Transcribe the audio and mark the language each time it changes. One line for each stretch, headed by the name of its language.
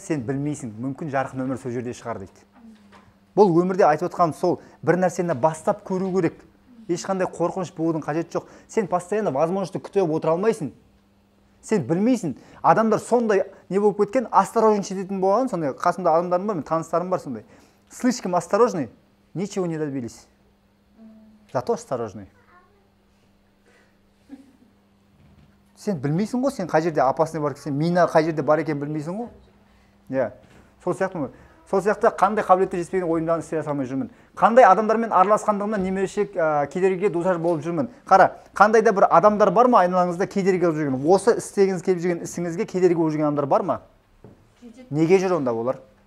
Kazakh: Сен білмейсің, мүмкін жарқын өмір сол жерде шығар дейді. Бұл өмірде айтып отқаным сол, бір нәрсені бастап көру керек. Ешқандай қорқыныш болудың қажеті жоқ. Сен
Russian: постоянно возможности
Kazakh: күтіп отыра алмайсың. Сен білмейсің. Адамдар сондай не болып кеткен,
Russian: осторожничать
Kazakh: ететін болған, сондай қасымда адамдарым бар, мен таныстарым бар сондай.
Russian: Слишком осторожный, ничего не добились. Зато осторожный.
Kazakh: Сен білмейсің ғой, сен қай жерде
Russian: опасный
Kazakh: бар, сен мина қай жерде бар екен білмейсің ғой. Иә. Сол сияқты қандай қабілетті жетіспеген ойымдан істей алмай жүрмін. Қандай адамдармен араласқандығымнан немерешек кедергіге душар болып жүрмін. Қара, қандай да бір адамдар бар ма айналаңызда кедергі болып жүрген? Осы істегіңіз келіп жүрген ісіңізге кедергі болып жүрген адамдар бар ма? Неге жүр онда олар?